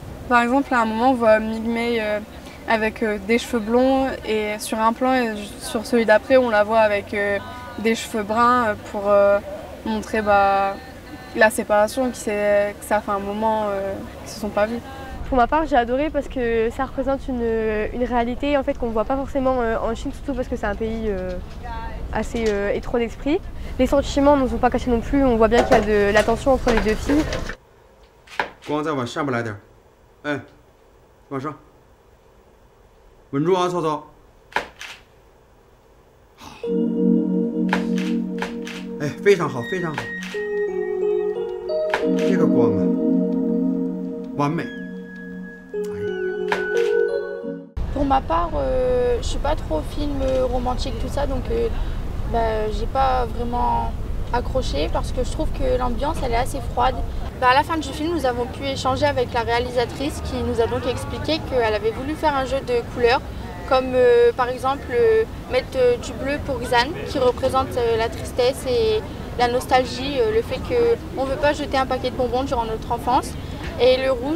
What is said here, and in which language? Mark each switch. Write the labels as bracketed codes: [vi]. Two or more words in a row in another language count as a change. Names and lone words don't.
[fr] Par exemple, à un moment, on voit Ming Mei avec des cheveux blonds et sur un plan et sur celui d'après, on la voit avec des cheveux bruns pour montrer la séparation, que ça fait un moment qu'ils ne se sont pas vus. Pour ma part, j'ai adoré parce que ça représente une réalité en fait, qu'on ne voit pas forcément en Chine, surtout parce que c'est un pays assez étroit d'esprit. Les sentiments ne sont pas cachés non plus, on voit bien qu'il y a de la tension entre les deux filles. [zh] 光再往下边来点，哎，往上，稳住啊，曹操。好，哎，非常好，非常好，这个光啊，完美。 [fr] Pour ma part, je suis pas trop film romantique tout ça, donc j'ai pas vraiment accroché parce que je trouve que l'ambiance elle est assez froide. À la fin du film, nous avons pu échanger avec la réalisatrice qui nous a donc expliqué qu'elle avait voulu faire un jeu de couleurs, comme par exemple mettre du bleu pour Xan qui représente la tristesse et la nostalgie, le fait qu'on ne veut pas jeter un paquet de bonbons durant notre enfance, et le rouge